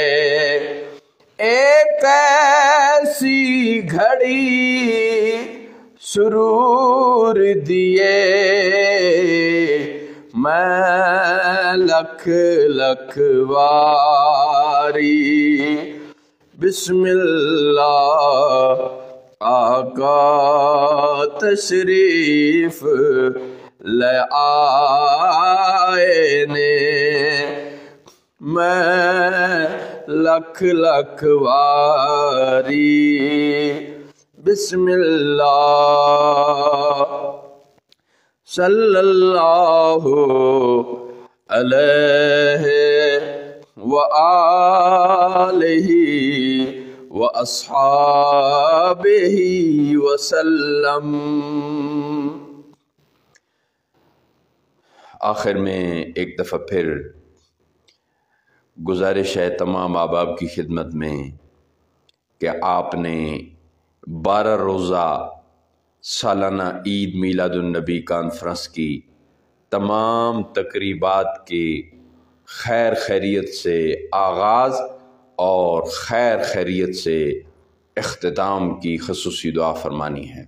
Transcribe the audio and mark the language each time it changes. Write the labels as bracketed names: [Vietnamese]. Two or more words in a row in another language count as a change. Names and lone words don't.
[Punjabi] اک ایسی گھڑی سرور دیے، میں لکھ لکھ واری بسم اللہ. آقا تشریف لے آئے نے، میں لکھ لکھ واری بسم اللہ. [Arabic] صلى الله عليه وآله وأصحابه وسلم. [Urdu] آخر میں ایک دفعہ پھر گزارش ہے تمام احباب کی خدمت میں کہ آپ نے 12 روزہ سالانہ عید میلاد النبی کانفرنس کی تمام تقریبات کے خیر خیریت سے آغاز اور خیر خیریت سے اختتام کی خصوصی دعا فرمانی ہے.